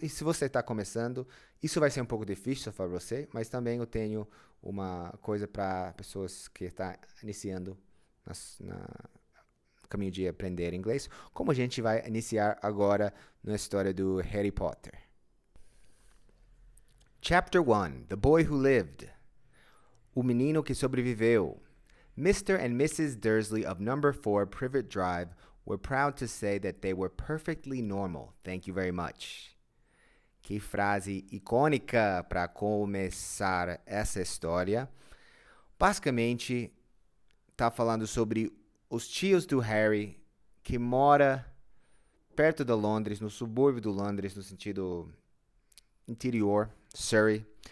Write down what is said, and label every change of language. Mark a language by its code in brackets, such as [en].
[pt] E se você está começando, isso vai ser um pouco difícil para você, mas também eu tenho uma coisa para pessoas que estão iniciando no caminho de aprender inglês, como a gente vai iniciar agora na história do Harry Potter. [en] Chapter 1: The Boy Who Lived. [pt] O Menino que Sobreviveu. [en] Mr. and Mrs. Dursley of Number 4 Privet Drive were proud to say that they were perfectly normal. Thank you very much. [pt] Que frase icônica para começar essa história. Basicamente, está falando sobre os tios do Harry que mora perto de Londres, no subúrbio de Londres, no sentido interior, Surrey.